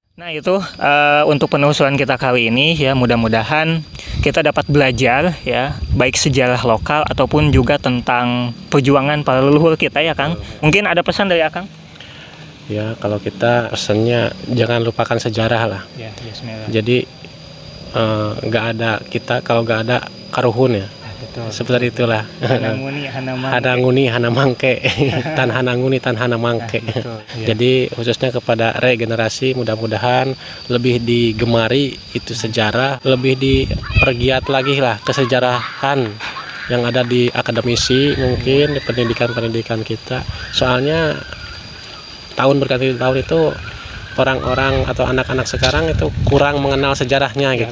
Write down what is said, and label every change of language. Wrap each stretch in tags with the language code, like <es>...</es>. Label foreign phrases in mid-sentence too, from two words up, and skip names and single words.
<id>Nah itu untuk penelusuran kita kali ini ya, mudah-mudahan kita dapat belajar ya, baik sejarah lokal ataupun juga tentang perjuangan para leluhur kita ya Kang. Mungkin ada pesan dari Akang? Ya, kalau kita pesannya jangan lupakan sejarah lah. Ya, bismillah. Jadi nggak ada kita kalau nggak ada karuhun ya. Betul. Seperti itulah.</id> <kaw>Hana nguni hana mangke, tan hana nguni tan hana mangke.</kaw> <id>Ya. Jadi khususnya kepada regenerasi, mudah-mudahan lebih digemari itu sejarah, lebih dipergiat lagi lah kesejarahan yang ada di akademisi, mungkin di pendidikan kita. Soalnya tahun berganti tahun itu orang-orang atau anak-anak sekarang itu kurang mengenal sejarahnya gitu.</id>